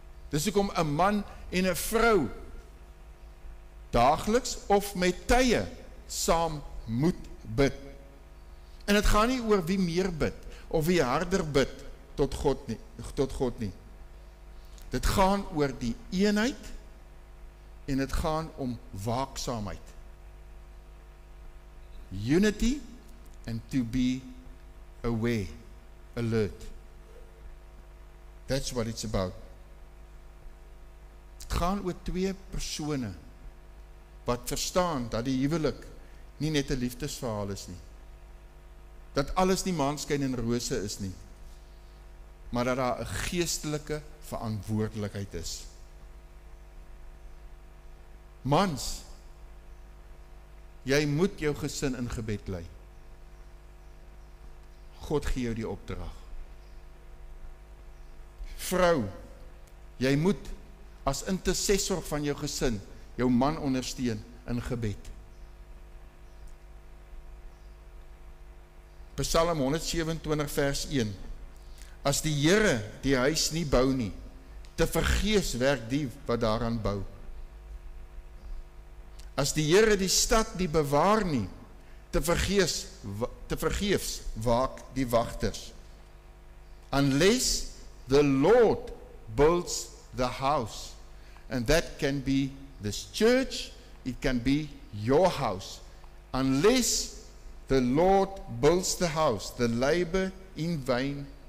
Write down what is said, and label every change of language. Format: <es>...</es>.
<af>Dis hoekom 'n man en 'n vrou daagliks of met tye saam moet bid. En dit gaan nie oor wie meer bid of wie harder bid tot God nie. Dit gaan oor die eenheid en dit gaan om waaksaamheid.</af> <en>Unity and to be aware, alert. That's what it's about.</en> <af>Het gaan oor twee persone wat verstaan dat die huwelik nie net 'n liefdesverhaal is nie. Dat alles nie maanskyn en rose is nie. Maar dat daar 'n geestelike verantwoordelikheid is. Mans, jy moet jou gesin in gebed lei. God gee jou die opdrag. Vrou, jy moet as intercessor van jou gesin jou man ondersteun in gebed. Psalm 127 vers 1. As die Here die huis nie bou nie, te vergeefs werk die wat daaraan bou. As die Here die stad nie bewaar nie, te vergeefs waak die wagters.</af> <en>Unless the Lord builds the house, and that can be this church, it can be your house. Unless the Lord builds the house, the labor in vain.</en>